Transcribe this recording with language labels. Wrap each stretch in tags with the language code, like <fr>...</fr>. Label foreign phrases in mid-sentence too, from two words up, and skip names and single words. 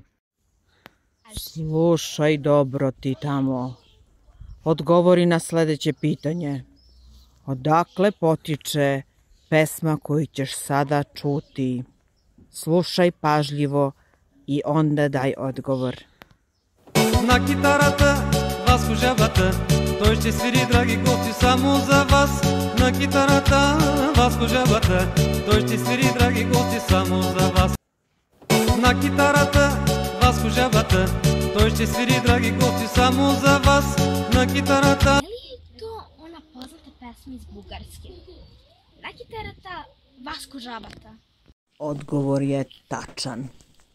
<sr>Slušaj dobro ti tamo. Odgovori na sledeće pitanje. Odakle potiče pesma koju ćeš sada čuti? Slušaj pažljivo i onda daj odgovor.</sr> <bg>На китарата, Васко жабата, той ще свири, драги гости, само за вас. На китарата, Васко жабата, той ще свири, драги гости, само за вас. На китарата, Васко жабата, той ще свири, драги гости, само за вас. На китарата.</bg> <sr>Je li to ona poznata pesma iz Bugarske?</sr> <bg>На китарата Васко жабата.</bg> <sr>Odgovor je tačan.</sr>